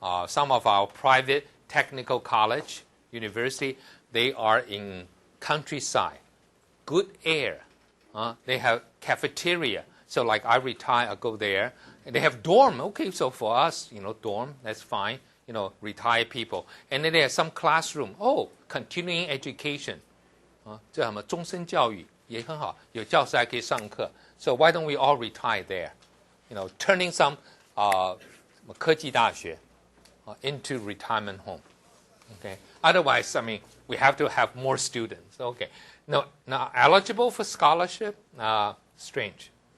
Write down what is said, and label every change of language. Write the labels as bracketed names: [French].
[English] Some of our private technical college, university, they are in countryside. Good air. They have cafeteria. So like I retire, I go there. And they have dorm. Okay, so for us, dorm, that's fine. Retired people. And then they have some classroom. Oh, continuing education. [Chinese] 这什么终身教育也很好，有教师还可以上课。 [English] So why don't we all retire there? Turning some 科技大学 into retirement home. Okay. Otherwise, I mean, we have to have more students. Okay. No, now eligible for scholarship? Strange.